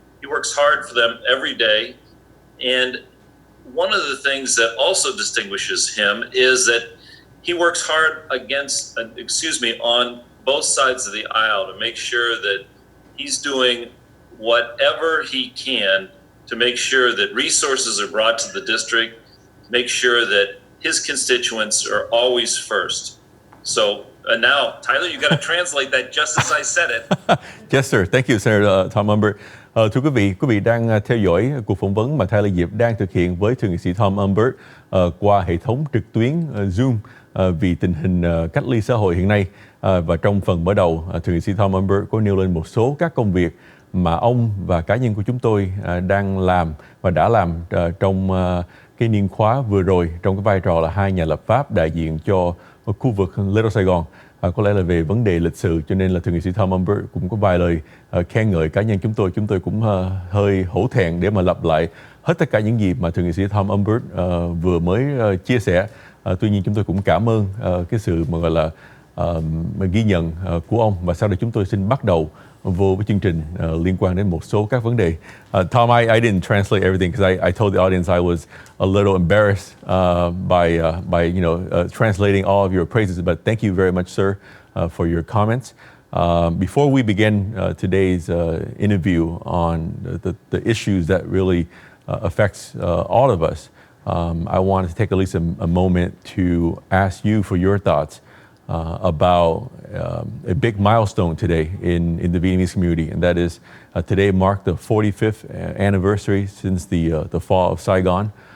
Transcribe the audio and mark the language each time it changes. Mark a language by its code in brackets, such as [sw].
[en] He works hard for them every day. And one of the things that also distinguishes him is that he works hard on both sides of the aisle to make sure that he's doing whatever he can to make sure that resources are brought to the district, make sure that his constituents are always first. So now, Tyler, you got to translate that just as I said it. Yes, sir. Thank you, Senator Tom Umberg. [vi] Thưa quý vị đang theo dõi cuộc phỏng vấn mà Tyler Diệp đang thực hiện với Thượng nghị sĩ Tom Umberg qua hệ thống trực tuyến Zoom vì tình hình cách ly xã hội hiện nay. Và trong phần mở đầu, Thượng nghị sĩ Tom Umberg có nêu lên một số các công việc mà ông và cá nhân của chúng tôi đang làm và đã làm trong cái niên khóa vừa rồi trong cái vai trò là hai nhà lập pháp đại diện cho khu vực Little Sài Gòn. Có lẽ là về vấn đề lịch sử, cho nên là Thượng nghị sĩ Tom Umberg cũng có vài lời khen ngợi cá nhân chúng tôi. Chúng tôi cũng hơi hổ thẹn để mà lặp lại hết tất cả những gì mà Thượng nghị sĩ Tom Umberg vừa mới chia sẻ. Tuy nhiên chúng tôi cũng cảm ơn cái sự mà gọi là ghi nhận của ông. Và sau đây chúng tôi xin bắt đầu vô với chương trình liên quan đến một số các vấn đề. [en] Tom, I didn't translate everything because I told the audience I was a little embarrassed by translating all of your praises. But thank you very much, sir, for your comments. Before we begin today's interview on the issues that really affects all of us, I want to take at least a moment to ask you for your thoughts about a big milestone today in the Vietnamese community, and that is today marked the 45th anniversary since the fall of Saigon.